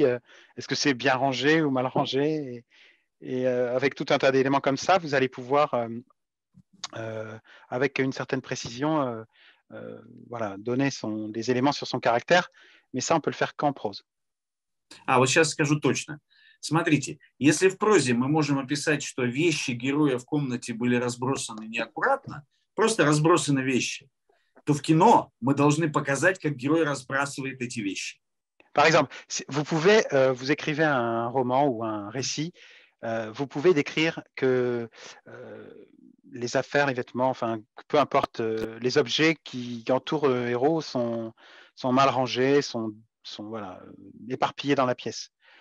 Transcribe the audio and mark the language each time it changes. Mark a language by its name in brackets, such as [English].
[French] Est-ce que c'est bien rangé ou mal rangé? Et avec tout un tas d'éléments comme ça, vous allez pouvoir, avec une certaine précision, voilà, donner des éléments sur son caractère. Mais ça, on peut le faire qu'en prose. [Russian] Вот сейчас скажу точно. Смотрите, если в прозе мы можем описать, что вещи героя в комнате были разбросаны неаккуратно, просто разбросаны вещи, то в кино мы должны показать, как герой разбрасывает эти вещи. [French] Par exemple, vous pouvez, vous écrivez un roman ou un récit, vous pouvez décrire que les affaires, les vêtements, enfin, peu importe, les objets qui entourent le héros sont mal rangés, sont voilà, éparpillés dans la pièce.